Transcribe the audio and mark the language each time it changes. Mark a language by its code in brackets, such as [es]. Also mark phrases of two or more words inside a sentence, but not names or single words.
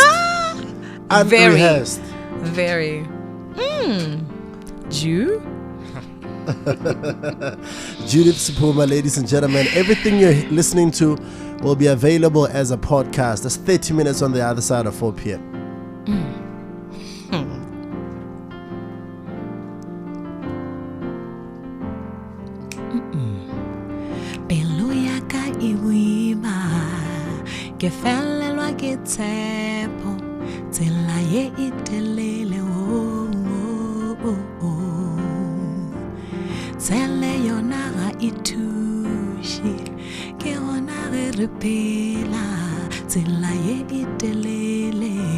[en] Unrehearsed. Very. Jew? Judith Sephuma, ladies and gentlemen. Everything you're listening to will be available as a podcast. That's 30 minutes on the other side of 4 p.m. [nso] Pelo ya ka e boima, ke felelwa ke tshepo, tsela ye e telele tsele yona ga e thuše, ke gona ge re phela tsela ye e telele